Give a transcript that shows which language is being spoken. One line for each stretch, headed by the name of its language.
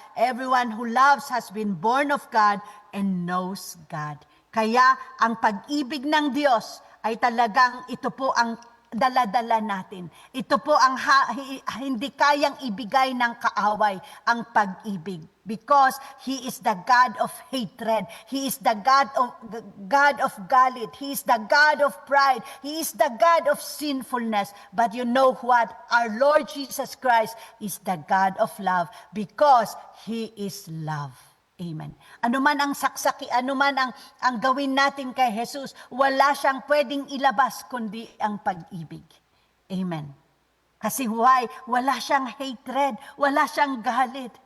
English: Everyone who loves has been born of God and knows God.
Filipino: Kaya ang pag-ibig ng Diyos ay talagang ito po ang dala-dala natin. Ito po ang hindi kayang ibigay ng kaaway, ang pag-ibig.
English: Because He is the God of hatred. He is the God of galit. He is the God of pride. He is the God of sinfulness. But you know what? Our Lord Jesus Christ is the God of love because He is love. Amen.
Filipino: Ano man ang saksaki, ano man ang gawin natin kay Jesus, wala siyang pwedeng ilabas kundi ang pag-ibig. Amen. Kasi why? Wala siyang hatred, wala siyang galit.